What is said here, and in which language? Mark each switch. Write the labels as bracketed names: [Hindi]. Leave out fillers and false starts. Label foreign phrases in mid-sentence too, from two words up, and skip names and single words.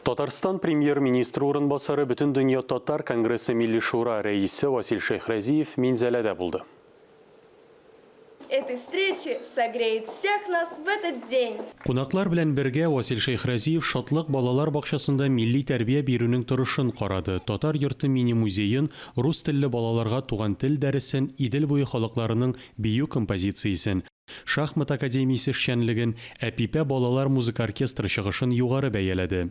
[Tatar] Татарстан премьер-министрі орынбасары Бүтін дүния татар конгрессы Милли шура рәисе Васил Шейхразиев Минзәләдә булды. [Russian] Этой встречи согреет всех нас в этот день. [Tatar] Кунаклар белән бергә Васил Шейхразиев шатлык балалар бакчасында милли тәрбия бирүнең торышын карады. Татар йорты мини-музейын, рус телле балаларга туган тел дәресен, Идел буе халыкларының бию композициясен, Шахмат академиясе эшчәнлеген, Әпипә балалар музыка оркестры чыгышын югары бәяләде.